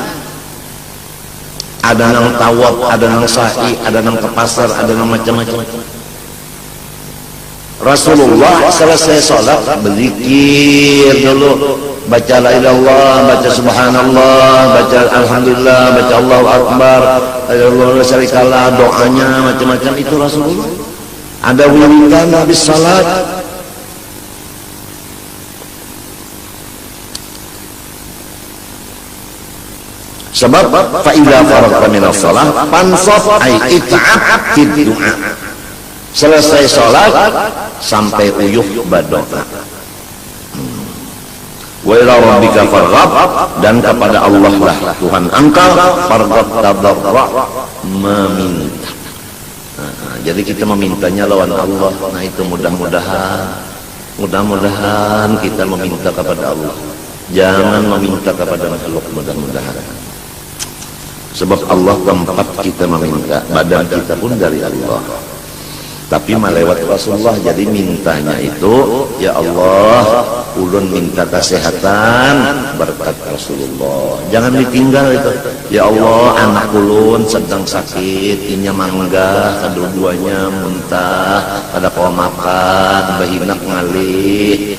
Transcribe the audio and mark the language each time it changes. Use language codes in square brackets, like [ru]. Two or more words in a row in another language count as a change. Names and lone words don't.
[bjn] Ada nang tawaf, ada nang sa'i, ada nang ke pasar, ada nang macam-macam. [id] Rasulullah selesai sholat berzikir dulu, baca [ar] لا إله إلا الله, [id] baca subhanallah, baca alhamdulillah, baca [ar] الله أكبر, الله لا شريك له, [id] doanya macam-macam itu Rasulullah. Ada wiridan habis salat. Sebab [ar] فإذا فرغت من الصلاة فانصب أي اتعب في الدعاء. [bjn] Selesai salat sampai uyuh berdoa. [ar] وإلى ربك فارغب, [id] dan kepada Allah lah Tuhan engkau farghab tadarra, meminta. [bjn] Jadi kita memintanya lawan Allah. [id] Nah itu mudah-mudahan kita meminta kepada Allah, jangan meminta kepada makhluk. Mudah-mudahan, sebab Allah tempat kita meminta, badan kita pun dari Allah, tapi melewat Rasulullah. Jadi mintanya itu, ya Allah, [bjn] ulun minta kesehatan berkat Rasulullah, jangan ditinggal itu. Ya Allah, anak ulun sedang sakit, inya mangga, kedua-duanya muntah, ada kau makan, bahinak ngalih.